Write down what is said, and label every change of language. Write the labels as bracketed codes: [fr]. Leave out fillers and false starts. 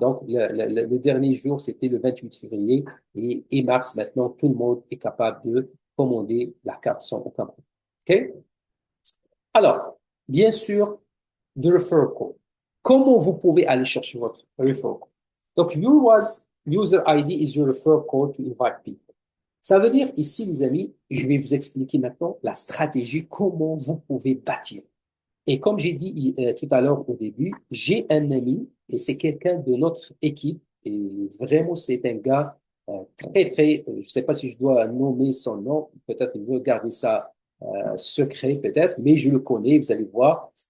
[fr] Donc, le dernier jour, c'était le 28 février et mars. Maintenant, tout le monde est capable de commander la carte sans aucun problème. OK? Alors, bien sûr, de referral code. Comment vous pouvez aller chercher votre referral code? [en] Donc, your was user ID is your referral code to invite people. [fr] Ça veut dire ici, les amis, je vais vous expliquer maintenant la stratégie, comment vous pouvez bâtir. Et comme j'ai dit tout à l'heure au début, j'ai un ami et c'est quelqu'un de notre équipe et vraiment c'est un gars je ne sais pas si je dois nommer son nom, peut-être il veut garder ça secret peut-être, mais je le connais, vous allez voir.